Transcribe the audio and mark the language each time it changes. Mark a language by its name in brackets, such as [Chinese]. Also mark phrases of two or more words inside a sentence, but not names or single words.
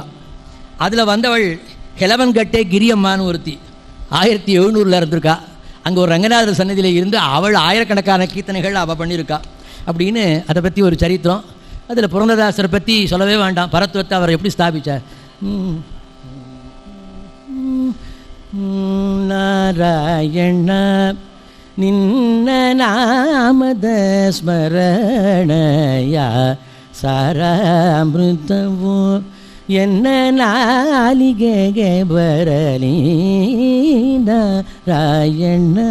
[Tamil] அதில் வந்தவள் ஹெலவன்கட்டே கிரியம்மான்னு ஒருத்தி 1700 இருந்திருக்கா. அங்கே ஒரு ரங்கநாதர் சன்னதியில் இருந்து அவள் ஆயிரக்கணக்கான கீர்த்தனைகள் அவள் பண்ணியிருக்கா அப்படின்னு அதை பற்றி ஒரு சரித்திரம். அதில் புரந்தரதாசரை பற்றி சொல்லவே வேண்டாம். பரத்துவத்தை அவர் எப்படி ஸ்தாபித்தார். [Kannada] ನಾರಾಯಣ ನಿನ್ನ ನಾಮದ ಸ್ಮರಣಯ ಸಾರಾಮೃತವು ಎನ್ನ ನಾಲಿಗೆಗೆ ಬರಲಿ ನಾರಾಯಣ.